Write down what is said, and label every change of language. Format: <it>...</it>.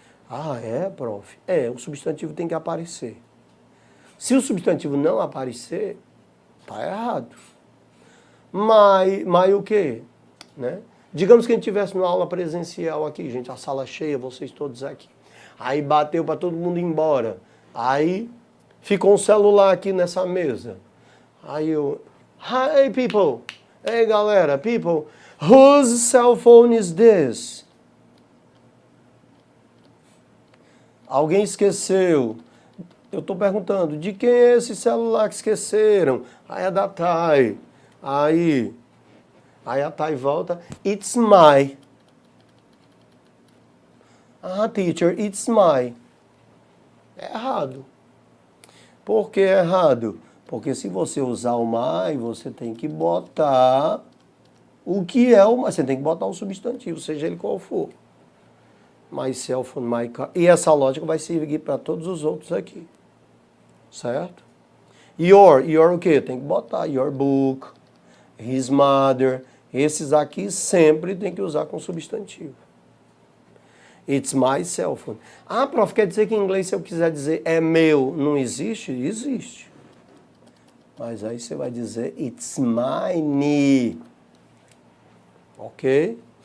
<pt>Ah, é, prof? É, o substantivo tem que aparecer. Se o substantivo não aparecer, tá errado. Mas o quê? Né? Digamos que a gente estivesse numa aula presencial aqui, gente, a sala cheia, vocês todos aqui. Aí bateu para todo mundo ir embora. Aí ficou um celular aqui nessa mesa. Aí eu,</pt> <en>hey people, hey galera, people, whose cell phone is this?</en> <pt>Alguém esqueceu. Eu estou perguntando, de quem é esse celular que esqueceram? Aí é da Thay. Aí a Thay volta,</pt> <en>it's my. Ah, teacher, it's my.</en> <pt>É errado. Por que é errado? Porque se você usar o my, você tem que botar o que é o my. Você tem que botar o substantivo, seja ele qual for.</pt> <en>My cell phone, my car.</en> <pt>E essa lógica vai servir para todos os outros aqui. Certo? Your o quê? Tem que botar</pt> <en>your book, his mother.</en> <pt>Esses aqui sempre tem que usar com substantivo.</pt> <en>It's my cell phone.</en> <pt>Ah, prof, quer dizer que em inglês se eu quiser dizer é meu, não existe? Existe. Mas aí você vai dizer</pt> <en>it's mine.</en> <pt>Ok?</pt>